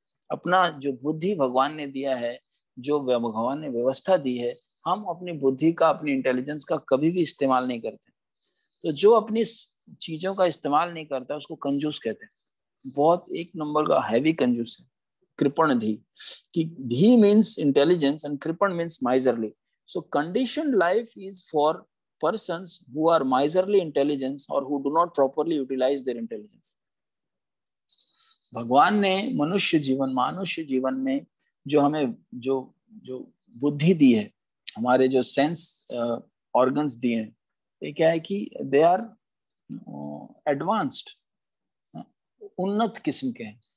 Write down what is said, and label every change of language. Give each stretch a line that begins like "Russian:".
Hindi: अपना जो बुद्धि भगवान ने दिया है, जो भगवान ने व्यवस्था दी है, हम अपनी बुद्धि का, अपनी इंटेलिजेंस का कभी भी इस्तेमाल नहीं करते। तो जो अपनी चीजों का इस्तेमाल नहीं करता उसको कंजूस कहते हैं। बहुत एक नंबर का हैवी कंजूस है कृपण धी। कि
English: धी means intelligence and कृपण means miserly. So condition life is for persons who are miserly intelligence or who do not properly utilize their intelligence.
Hindi: भगवान ने मनुष्य जीवन, मानुष्य जीवन में जो हमें जो जो बुद्धि दी है, हमारे जो सेंस ऑर्गन्स दिए हैं, ये क्या है कि
English: they are advanced,
Hindi: उन्नत किस्म के हैं।